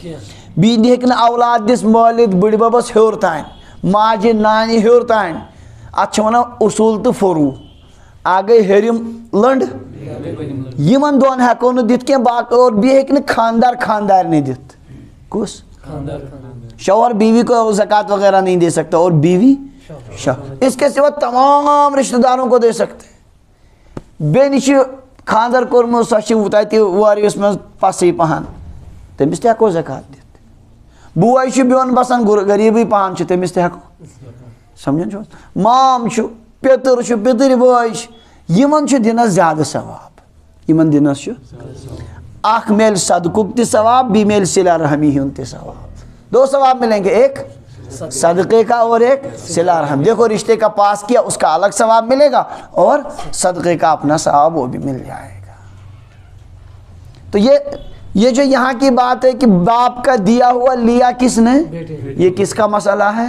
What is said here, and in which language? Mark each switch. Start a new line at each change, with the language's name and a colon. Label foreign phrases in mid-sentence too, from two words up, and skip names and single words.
Kashmiri: بیٚیہِ ہیٚکہِ نہٕ اولاد دِس مٲلِتھ بٕڈببس ہیوٚر تام, ماجہِ نانہِ ہیوٚر تام. اتھ چھِ ونان اصوٗل تہٕ فروٗع. اکھ گٔے ہیٚرِم لٔنٛڈ, یمن دۄن ہیٚکو نہٕ دِتھ کینٛہہ. باقٕے اور بیٚیہِ ہیٚکہِ نہٕ خاندار خاندارنہِ دِتھ. کُس؟
Urdu: شوہر بیوی کو زکوٰۃ وغیرہ نہیں دے سکتا, اور بیوی شوہر. اس کے سوا تمام رشتہ داروں کو دے سکتے.
Kashmiri: بیٚنہِ چھِ خاندر کوٚرمُت, سۄ چھِ تتہِ وٲرِوِس منٛز پسٕے پہن, تٔمِس تہِ ہیٚکو زکوٰۃ دِتھ. بوے چھُ بیوٚن بسان غریٖبٕے پہن چھُ, تٔمِس تہِ ہیٚکو. سمجھان چھُ؟ مام چھُ, پیٚتٕر چھُ, پِتٕرۍ بٲے چھِ, یمن چھُ دِنس زیادٕ ثواب. یمن دِنس چھُ اکھ میلہِ صدقُک تہِ ثواب, بیٚیہِ میلہِ صلہ رحمی ہُنٛد تہِ ثواب.
Urdu: دو ثواب ملیں گے, ایک صدقے کا اور ایک صلہ رحم. دیکھو رشتے کا پاس کیا اس کا الگ ثواب ملے گا, اور صدقے کا اپنا ثواب وہ بھی مل جائے گا. تو یہ جو یہاں کی بات ہے کہ باپ کا دیا ہوا لیا کس نے, یہ کس کا مسئلہ ہے؟